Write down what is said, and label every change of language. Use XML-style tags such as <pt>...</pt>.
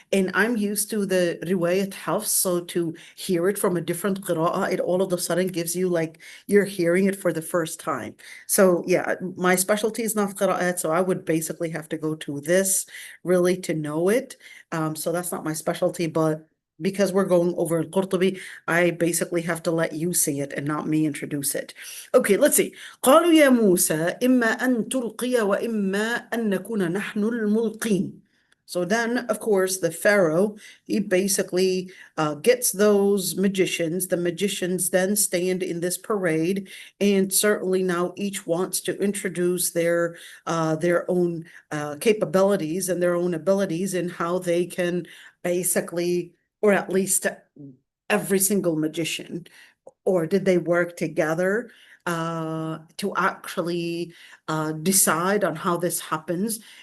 <en>And I'm used to the riwayat hafs, so to hear it from a different qira'ah, it all of a sudden gives you like you're hearing it for the first time. So yeah, my specialty is not qira'at, so I would basically have to go to this really to know it. So that's not my specialty, but because we're going over al-Qurtubi, I basically have to let you see it and not me introduce it. Okay, let's see.</en> <ar>قالوا يا موسى إما أن تلقي وإما أن نكون نحن الملقين.</ar> <en>So then, of course, the Pharaoh, he basically gets those magicians. The magicians then stand in this parade, and certainly now each wants to introduce their own capabilities and their own abilities and how they can basically, or at least every single magician, or did they work together to actually decide on how this happens?</en>